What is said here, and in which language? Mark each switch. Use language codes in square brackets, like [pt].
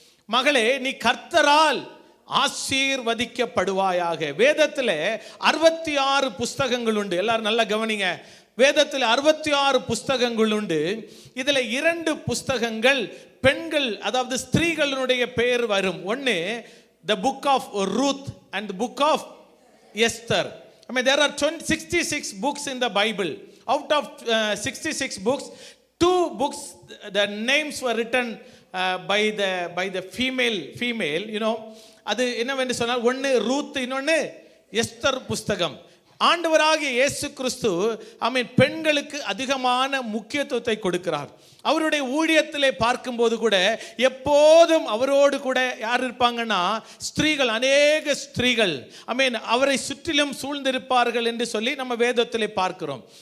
[ta] மகளே நீ கர்த்தரால் ஆசீர்வதிக்கப்படுவாயாக. வேதத்தில் 66 புஸ்தகங்கள் உண்டு. எல்லாரும் நல்லா கவனிங்க. வேதத்தில் 66 புஸ்தகங்கள் உண்டு. இதில் 2 புஸ்தகங்கள் பெண்கள், அதாவது ஸ்திரீகளுடைய பெயர் வரும். ஒன்று [en] the book of Ruth and the book of Esther. I mean there are 66 books in the Bible. Out of 66 books, 2 books the names were written by the female, you know. [ta] அது என்னவென்று சொன்னால், ஒன்று ரூத், இன்னொன்று Esther புஸ்தகம். ஆண்டவராகிய இயேசு கிறிஸ்து பெண்களுக்கு அதிகமான முக்கியத்துவத்தை கொடுக்கிறார். அவருடைய ஊழியத்திலே பார்க்கும்போது கூட எப்போதும் அவரோடு கூட யார் இருப்பாங்கன்னா ஸ்திரீகள், அநேக ஸ்திரீகள் அவரை சுற்றிலும் சூழ்ந்திருப்பார்கள் என்று சொல்லி நம்ம வேதத்திலே பார்க்கிறோம்.